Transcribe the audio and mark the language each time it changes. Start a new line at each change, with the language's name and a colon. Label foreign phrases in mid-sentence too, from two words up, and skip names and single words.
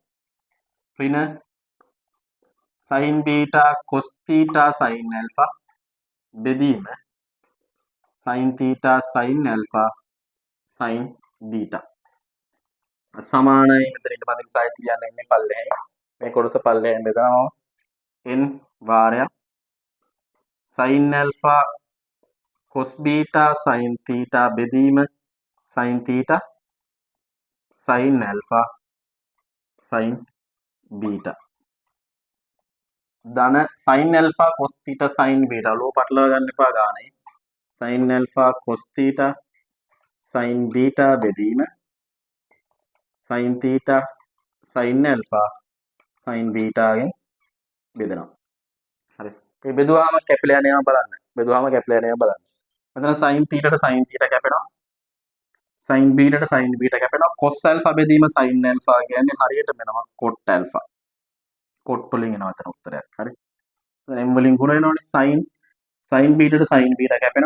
Sinhala: ඍණ sin බීටා cos තීටා sin ඇල්ෆා බෙදීම sin තීටා sin ඇල්ෆා sin බීටා. සමානයි මෙතන ඊට පස්සේ සයින් කියන්න ඉන්නේ පල්ලෙහායි. මේ කොටස පල්ලෙහායින් බෙදනවා n වාරයක්
English: sin alpha cos beta sin theta
Sinhala: බෙදීම
English: sin theta sin alpha sin beta
Sinhala: ධන
English: sin alpha cos theta sin beta
Sinhala: ලෝ පටලවා ගන්න එපා ගානේ
English: sin alpha cos theta sin beta
Sinhala: බෙදීම
English: sin theta sin alpha sin beta
Sinhala: ගෙන් බෙදනවා. හරි. මේ බෙදුවාම කැපිලා යනවා බලන්න. බෙදුවාම කැපිලා යනවා බලන්න. මෙතන
English: sin theta
Sinhala: ට
English: sin theta
Sinhala: කැපෙනවා.
English: sin beta
Sinhala: ට
English: sin beta
Sinhala: කැපෙනවා.
English: cos alpha
Sinhala: බෙදීම
English: sin alpha
Sinhala: කියන්නේ හරියට වෙනවා
English: cot alpha.
Sinhala: cot වලින් එනවා අතන උත්තරයක්. හරි. දැන් m වලින් ගුණ වෙනවනේ
English: sin beta
Sinhala: ට
English: sin beta
Sinhala: කැපෙනවා.